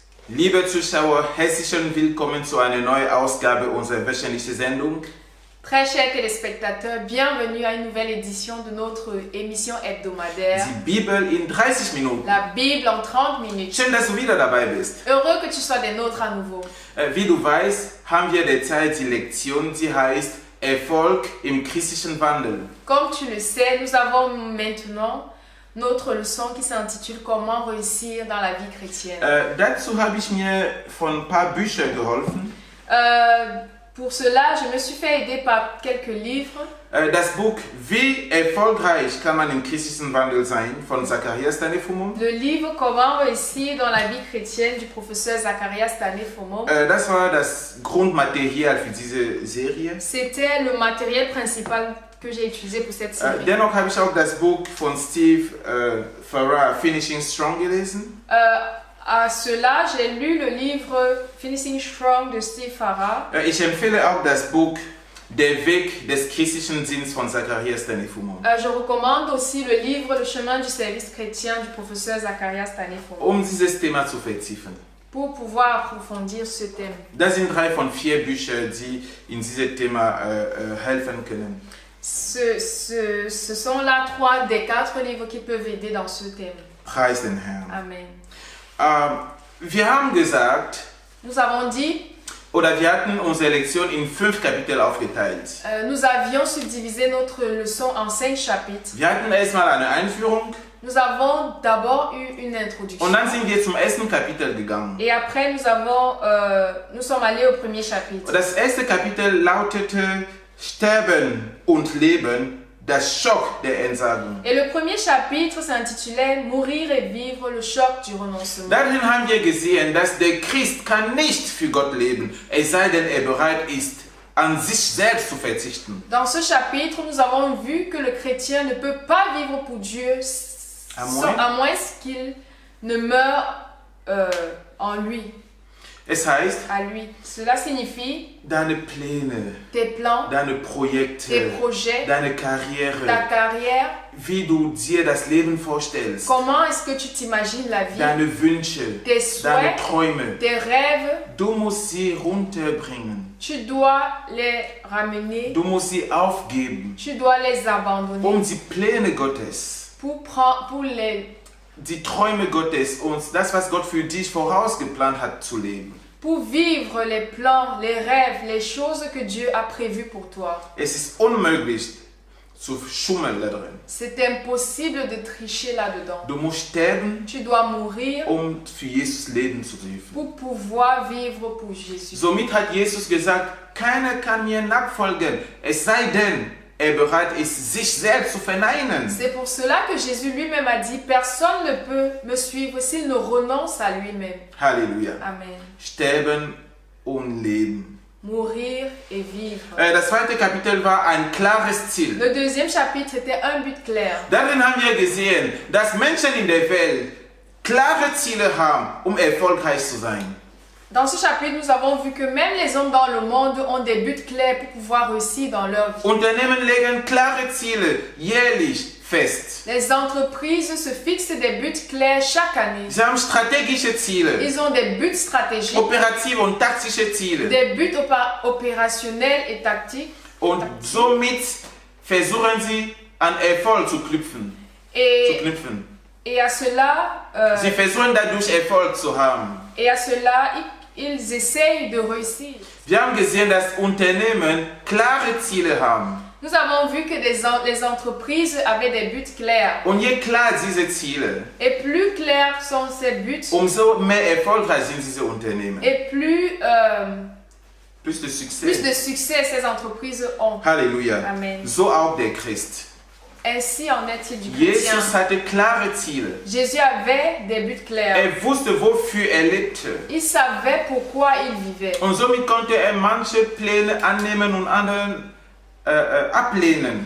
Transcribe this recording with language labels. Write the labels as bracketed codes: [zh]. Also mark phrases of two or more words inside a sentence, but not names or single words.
[de] Liebe Zuschauer, herzlichen Willkommen zu einer neuen Ausgabe unserer wöchentlichen Sendung. [fr] Très chers téléspectateurs, bienvenue à une nouvelle édition de notre émission hebdomadaire. [de] Die Bibel in 30 Minuten. [fr] La Bible en 30 minutes. [de] Schön, dass du wieder dabei bist. [fr] Heureux que tu sois des nôtres à nouveau. [de] Wie du weißt, haben wir derzeit die Lektion, die heißt Erfolg im christlichen Wandel. [fr] Comme tu le sais, nous avons maintenant notre leçon qui s'intitule Comment réussir dans la vie chrétienne. [de] Dazu habe ich mir von ein paar Büchern geholfen. [fr] Pour cela, je me suis fait aider par quelques livres. [de] Das Buch Wie erfolgreich kann man im christlichen Wandel sein von Zacharias Stanefumum. [fr] Le livre Comment réussir dans la vie chrétienne du professeur Zacharias Stanefumum. [de] Das war das Grundmaterial für diese Serie. [fr] C'était le matériel principal que j'ai utilisé pour cette série. [de] Dennoch habe ich auch das Buch von Steve Farrar, Finishing Strong, gelesen. [fr] À cela, j'ai lu le livre Finishing Strong de Steve Farrar. [de] Ich empfehle auch das Buch Der Weg des christlichen Sinns von Zacharias Stanefumum. [fr] Je recommande aussi le livre Le chemin du service chrétien du professeur Zacharias Stanefumum. [de] Dieses Thema zu vertiefen. [fr] Pour pouvoir approfondir ce thème. [de] Das sind 3 von 4 Büchern, die in diesem Thema helfen können. [fr] Ce sont là 3 des 4 livres qui peuvent aider dans ce thème. [de] Preis den Herrn. [fr] Amen. [de] Wir haben gesagt, [fr] nous avons dit, [de] oder wir hatten unsere Lektion in 5 Kapitel aufgeteilt. [fr] Nous avions subdivisé notre leçon en 5 chapitres. [de] Wir hatten erstmal eine Einführung. [fr] Nous avons d'abord eu une introduction. [de] Und dann sind wir zum ersten Kapitel gegangen. [fr] Et après, nous sommes allés au premier chapitre. [de] Das erste Kapitel lautete Sterben und Leben, das Schock der Entsagung. [fr] Et le premier chapitre s'intitulait Mourir et vivre, le choc du renoncement. [de] Darin haben wir gesehen, dass der Christ kann nicht für Gott leben, es sei denn, er bereit ist, an sich selbst zu verzichten. [fr] Dans ce chapitre, nous avons vu que le chrétien ne peut pas vivre pour Dieu à moins qu'il ne meure en lui. [de] Es heißt, [fr] à lui. Cela signifie [de] deine Pläne, [fr] tes plans, [de] deine Projekte, [fr] tes projets, [de] deine Karriere, [fr] ta carrière, [de] wie du dir das Leben vorstellst, [fr] comment est-ce que tu t'imagines la vie, [de] deine Wünsche, [fr] tes souhaits, [de] deine Träume, [fr] tes rêves, [de] du musst sie runterbringen. [fr] Tu dois les ramener, [de] du musst sie aufgeben, [fr] tu dois les abandonner, [de] die Pläne Gottes, [fr] pour les [de] die Träume Gottes und das, was Gott für dich vorausgeplant hat, zu leben. [fr] Pour vivre les plans, les rêves, les choses que Dieu a prévues pour toi. [de] Es ist unmöglich zu schummeln da drin. [fr] C'est impossible de tricher là-dedans. [de] Du musst sterben, [fr] tu dois mourir, [de] für Jesus leben zu dürfen. [fr] Pour pouvoir vivre pour Jésus. [de] Somit hat Jesus gesagt, keiner kann mir nachfolgen, es sei denn, er bereit ist, sich selbst zu verneinen. [fr] C'est pour cela que Jésus lui-même a dit, personne ne peut me suivre s'il ne renonce à lui-même. [de] Halleluja. [fr] Amen. [de] Sterben und leben. [fr] Mourir et vivre. [de] Das zweite Kapitel war ein klares Ziel. [fr] Le deuxième chapitre était un but clair. [de] Darin haben wir gesehen, dass Menschen in der Welt klare Ziele haben, erfolgreich zu sein. [fr] Dans ce chapitre, nous avons vu que même les hommes dans le monde ont des buts clairs pour pouvoir réussir dans leur vie. [de] Unternehmen legen klare Ziele jährlich fest. [fr] Les entreprises se fixent des buts clairs chaque année. [de] Sie haben strategische Ziele. [fr] Ils ont des buts stratégiques. [de] Operative und taktische Ziele. [fr] Des buts opérationnels et tactiques. [de] Und somit versuchen sie an Erfolg zu knüpfen. [fr] Et à cela, [de] sie versuchen dadurch Erfolg zu haben. [fr] Et à cela, ils essayent de réussir. [de] Wir haben gesehen, dass Unternehmen klare Ziele haben. [fr] Nous avons vu que les entreprises avaient des buts clairs. [de] Und je klar diese Ziele, [fr] et plus clairs sont ces buts, [de] umso mehr erfolgreich sind diese Unternehmen. [fr] Et plus de succès ces entreprises ont. [de] Halleluja. [fr] Amen. [de] So auch der Christ. [fr] Ainsi en est-il du chrétien. [de] Jesus hatte klare Ziele. [fr] Jésus avait des buts clairs. [de] Wusste, wofür lebte. [fr] Il savait pourquoi il vivait. [de] Und somit konnte manche Pläne annehmen und andere ablehnen.